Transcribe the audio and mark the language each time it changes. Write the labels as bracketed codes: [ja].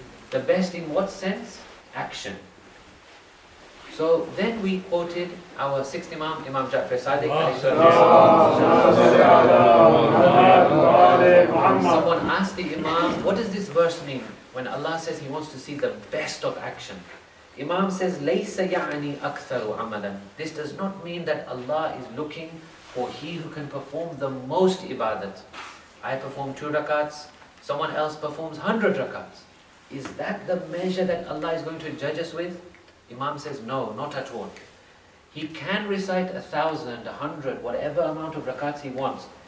[en] The best in what sense? Action. So then we quoted our sixth Imam, Imam Ja'far Sadiq. Someone asked the Imam, what does this verse mean? When Allah says He wants to see the best of action. Imam says, [ar] لَيْسَ يَعْنِي أَكْثَرُ عَمَلًا. [en] This does not mean that Allah is looking for he who can perform the most ibadat. I perform 2 rakats, someone else performs 100 rakats. Is that the measure that Allah is going to judge us with? Imam says, no, not at all. He can recite 1,000, 100, whatever amount of rakats he wants.